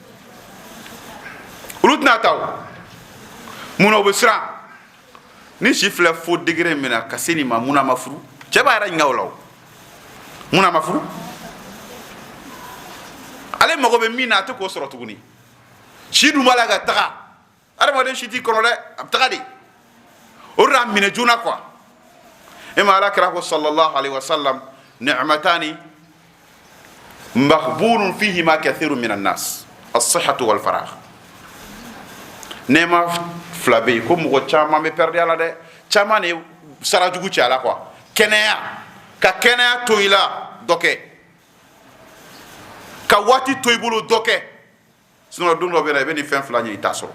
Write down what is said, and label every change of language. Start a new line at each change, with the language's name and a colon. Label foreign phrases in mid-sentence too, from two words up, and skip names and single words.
Bambara: olu tɛna taa o munna o bɛ siran ni si filɛ fo degré min na ka se nin ma munna a ma furu cɛ b'a yɛrɛ ɲininka o la o munna a ma furu ale mago bɛ min na a tɛ k'o sɔrɔ tuguni si dun b'a la ka taga adamaden si t'i kɔnɔ dɛ a bɛ taga de o de la minɛ joona quoi e ma ala kira ko
Arabic: صلى الله عليه وسلم نعمتان مغبون فيهما كثير من الناس الصحة والفراغ
Bambara: nɛɛma fila bɛ yen ko mɔgɔ caman bɛ perdre a la dɛ caman de sara jugu cɛ a la quoi kɛnɛya ka kɛnɛya to i la dɔ kɛ ka waati to i bolo dɔ kɛ sinon don dɔ bɛ na i bɛ nin fɛn fila ɲɛ i t'a